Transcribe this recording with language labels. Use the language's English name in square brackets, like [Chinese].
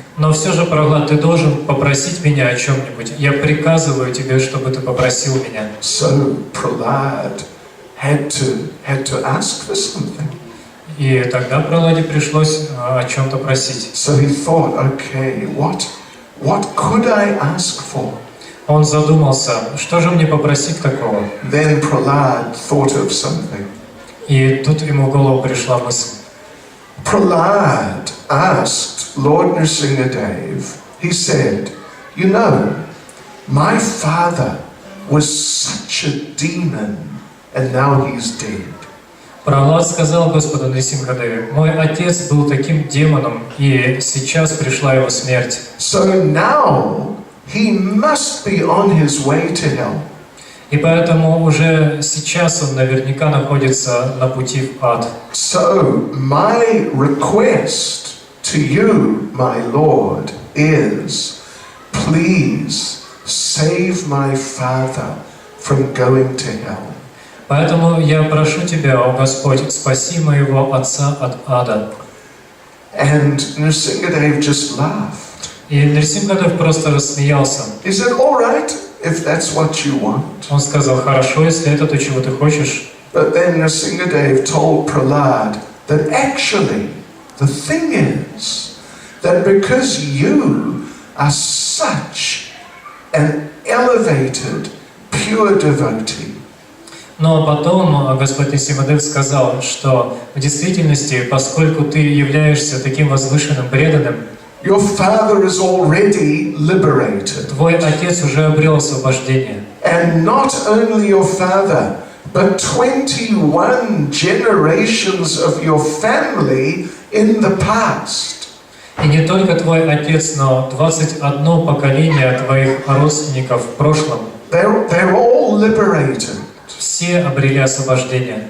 [Russian] Но все же, Прохлад, ты должен попросить меня о чем-нибудь. Я приказываю тебе, чтобы ты попросил меня. [English] So, Prahlad had to ask for something. [Russian] И тогда Прохладе пришлось о чем-то просить. [English] So he thought, okay, what could I ask for? [Russian] Он задумался, что же мне попросить такого? [English] Then Prahlad thought of something. [Russian] И тут ему в голову пришла мысль. [English] Prahlad asked Lord Nrsimhadev, he said, you know, my father was such a demon and now he's dead. [Russian] Прохлад сказал Господу Нрисимхадеве, мой отец был таким демоном, и сейчас пришла его смерть. [English] So now he must be on his way to hell. [Russian] И поэтому уже сейчас он наверняка находится на пути в ад. [English] So my request to you, my Lord, is please save my father from going to hell. [Russian] Поэтому я прошу тебя, о Господь, спаси моего отца от ада. [English] And Nrsimhadev just laughed. [Russian] И Нрисимхадев просто рассмеялся. [English] He said, all right, if that's what you want. [Russian] Он сказал, хорошо, если это то, чего ты хочешь. [English] But then Nrsimhadev told Prahlad that actually the thing is that because you are such an elevated, pure devotee, [Russian] Но потом Господь Нрисимхадев сказал, что в действительности, поскольку ты являешься таким возвышенным преданным, [English] your father is already liberated. [Russian] твой отец уже обрел освобождение. [English] And not only your father, but 21 generations of your family in the past. [Russian] И не только твой отец, но 21 поколение твоих родственников в прошлом. [English] They're all liberated. [Russian] Все обрели освобождение.